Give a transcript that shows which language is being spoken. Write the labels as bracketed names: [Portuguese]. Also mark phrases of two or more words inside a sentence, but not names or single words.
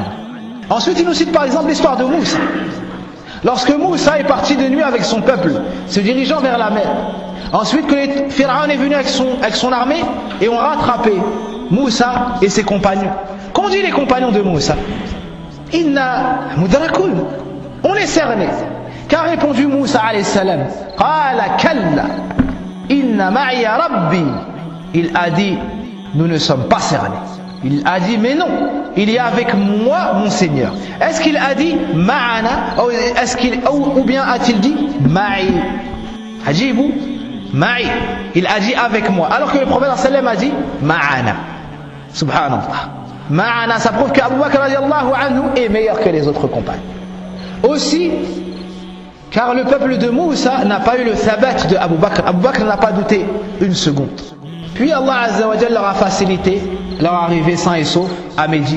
[French] Ensuite, il nous cite par exemple l'histoire de Moussa. Lorsque Moussa est parti de nuit avec son peuple, se dirigeant vers la mer. Ensuite, que Pharaon est venu avec son armée et ont rattrapé Moussa et ses compagnons. Qu'ont dit les compagnons de Moussa? [Arabic] إنا لمدركون. [French] On est cerné. Qu'a répondu Moussa [Arabic] عليه السلام? قال كلا إن معي ربي. [French] Il a dit, nous ne sommes pas cernés. Il a dit, mais non, il y a avec moi mon Seigneur. Est-ce qu'il a dit ma'ana ou bien a-t-il dit ma'i? [Arabic] أجيبوا معي. [French] Il a dit avec moi. Alors que le prophète sallam a dit ma'ana. Subhanallah. Ma'ana, ça prouve qu'Abu Bakr [Arabic] رضي الله عنه [French] est meilleur que les autres compagnons. Aussi, car le peuple de Moussa n'a pas eu le thabat de Abu Bakr. Abu Bakr n'a pas douté une seconde. Puis Allah [Arabic] عز وجل [French] leur a facilité leur arrivée sain et sauf à Médine.